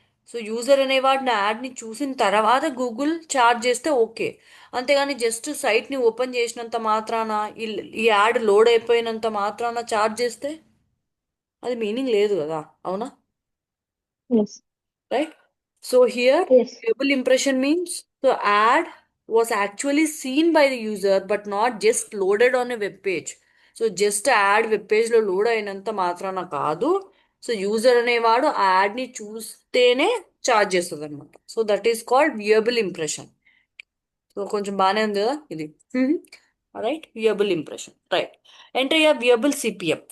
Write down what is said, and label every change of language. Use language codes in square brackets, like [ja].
[te] So user అనేవాడు నా యాడ్ని చూసిన తర్వాత గూగుల్ చార్జ్ చేస్తే ఓకే. అంతేగాని జస్ట్ సైట్ని ఓపెన్ చేసినంత మాత్రాన ఈ యాడ్ లోడ్ అయిపోయినంత మాత్రాన చార్జ్ చేస్తే అది మీనింగ్ లేదు కదా, అవునా? [en] Yes. Right? So here, Yes. viewable impression means the ad was actually seen by the user but not just loaded on a web page. [te] So just add web పేజ్లో load అయినంత మాత్రాన కాదు. So user అనేవాడు ఆ యాడ్ని చూస్తేనే charge చేస్తుంది అనమాట. [en] So that is called viewable impression. [te] So కొంచెం బాగానే ఉంది కదా ఇది. [en] Right, viewable impression. Right. Enter your viewable CPM.